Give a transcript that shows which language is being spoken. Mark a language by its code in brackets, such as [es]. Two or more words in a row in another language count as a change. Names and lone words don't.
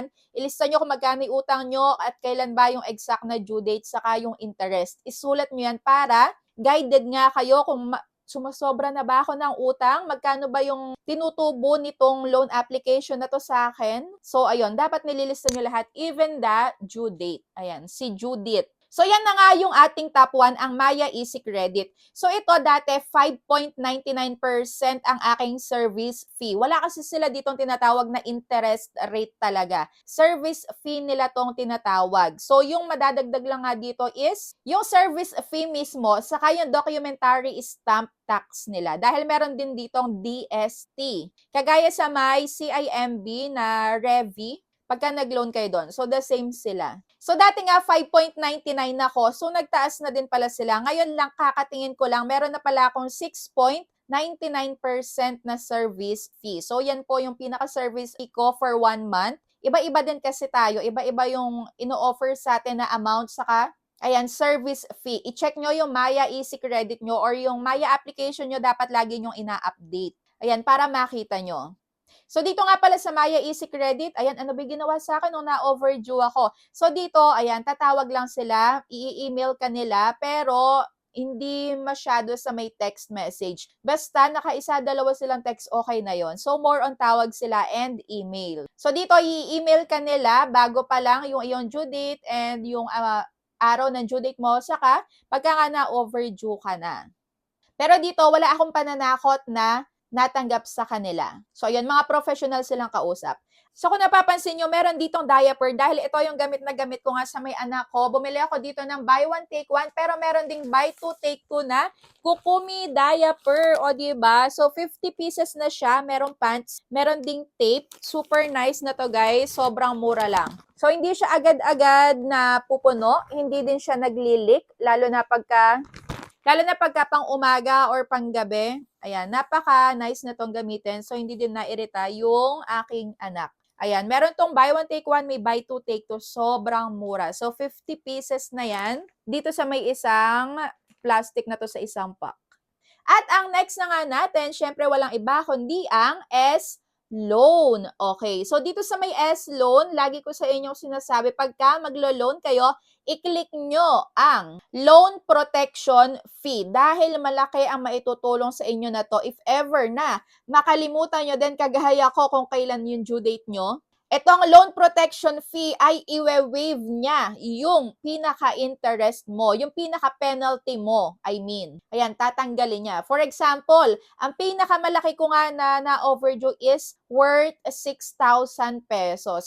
[tl] Ilista nyo kung magkano yung utang nyo at kailan ba yung exact na [en] due date [tl] saka yung interest. Isulat nyo yan para guided nga kayo kung sumasobra na ba ako ng utang? Magkano ba yung tinutubo nitong loan application na to sa akin? So, ayun, dapat nililista nyo lahat, [en] even the due date. [tl] Ayan, si [en] due date. [tl] So, yan na nga yung ating top 1, ang Maya Easy Credit. So, ito dati 5.99% ang aking [en] service fee. [tl] Wala kasi sila ditong tinatawag na [en] interest rate [tl] talaga. [en] Service fee [tl] nila tong tinatawag. So, yung madadagdag lang nga dito is yung [en] service fee [tl] mismo, saka yung [en] documentary stamp tax [tl] nila. Dahil meron din ditong DST. Kagaya sa may CIMB na Revi, pagka nag-loan kayo doon. So, the same sila. So, dati nga 5.99 ako. So, nagtaas na din pala sila. Ngayon lang, kakatingin ko lang, meron na pala akong 6.99% na [en] service fee. [tl] So, yan po yung pinaka- [en] service fee [tl] ko [en] for 1 month. [tl] Iba-iba din kasi tayo. Iba-iba yung ino-offer sa atin na amount saka ayan, [en] service fee. [tl] I-check nyo yung Maya Easy Credit nyo or yung Maya application nyo, dapat lagi nyong ina-update. Ayan, para makita nyo. So, dito nga pala sa Maya Easy Credit, ayan, ano ba ginawa sa akin nung na-overdue ako? So, dito, ayan, tatawag lang sila, i-email ka nila, pero hindi masyado sa may [en] text message. [tl] Basta nakaisa, dalawa silang text, okay na yon. So, more on tawag sila and email. So, dito, i-email ka nila bago pa lang yung iyong [en] due date and [tl] yung araw ng [en] due date [tl] mo, saka pagka nga na-overdue ka na. Pero dito, wala akong pananakot na natanggap sa kanila. So, ayan, mga professional silang kausap. So, kung napapansin nyo, meron ditong diaper dahil ito yung gamit na gamit ko nga sa may anak ko. Bumili ako dito ng [en] buy one, take one, [tl] pero meron ding [en] buy two, take two [tl] na Kukumi diaper. O, diba? So, 50 pieces na siya. Meron pants, meron ding tape. [en] Super nice [tl] na to, guys. Sobrang mura lang. So, hindi siya agad-agad na pupuno. Hindi din siya naglilik, lalo na pagka pang umaga or pang gabi. Ayan, napaka-nice na tong gamitin. So, hindi din nairita yung aking anak. Ayan, meron tong [en] buy one, take one, [tl] may [en] buy two, take two. [tl] Sobrang mura. So, 50 pieces na yan dito sa may isang plastic na to sa isang pack. At ang next na nga natin, syempre walang iba kundi ang S-Loan. Okay, so dito sa may S-Loan, lagi ko sa inyong sinasabi, pagka maglo-loan kayo, i-click nyo ang [en] loan protection fee [tl] dahil malaki ang maitutulong sa inyo na to [en] if ever [tl] na makalimutan nyo din kagaya ko kung kailan yung due date nyo. Itong [en] loan protection fee [tl] ay iwe-waive niya yung pinaka-interest mo, yung pinaka-penalty mo, [en] I mean. [tl] Ayan, tatanggalin niya. [en] For example, [tl] ang pinakamalaki ko nga na overdue is [en] worth 6,000 pesos.